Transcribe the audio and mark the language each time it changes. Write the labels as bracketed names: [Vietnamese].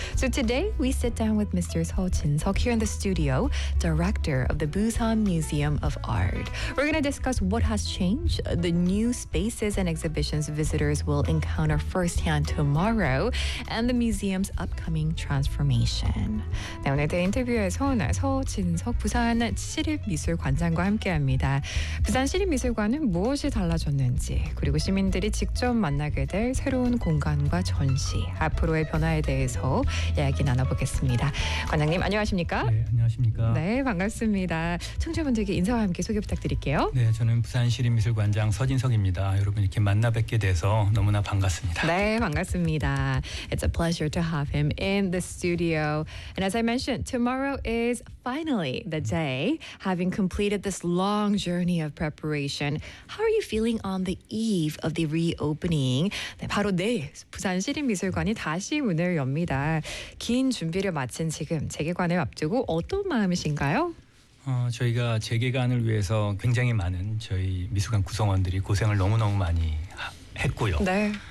[English] So today, we sit down with Mr. Seo Jin-seok here in the studio, director of the Busan Museum of Art. We're going to discuss what has changed, the new spaces and exhibitions visitors will encounter firsthand tomorrow, and the museum's upcoming transformation. [Korean] 네, 오늘 제 인터뷰에서는 서 진석 부산 시립미술관장과 함께합니다. 부산 시립미술관은 무엇이 달라졌는지, 그리고 시민들이 직접 만나게 될 새로운 공간과 전시, 앞으로의 변화에 대해서 이야기 나눠보겠습니다. 관장님, 안녕하십니까? 네, 안녕하십니까? 네, 반갑습니다. 청취자분들께 인사와 함께 소개 부탁드릴게요. 네, 저는 부산시립미술관장 서진석입니다. 여러분 이렇게 만나 뵙게 돼서 너무나 반갑습니다. 네, 반갑습니다. [English] It's a pleasure to have him in the studio. And as I mentioned, tomorrow is finally the day, having completed this long journey of preparation. How are you feeling on the eve of the reopening? [Korean] 네, 바로 내일 부산시립미술관이 다시 문을 엽니다. 긴 준비를 마친 지금 재개관 내 앞두고 어떤 마음이신가요? 저희가 재개관을 위해서 굉장히 많은 저희 미술관 구성원들이 고생을 너무너무 많이 했고요. 네.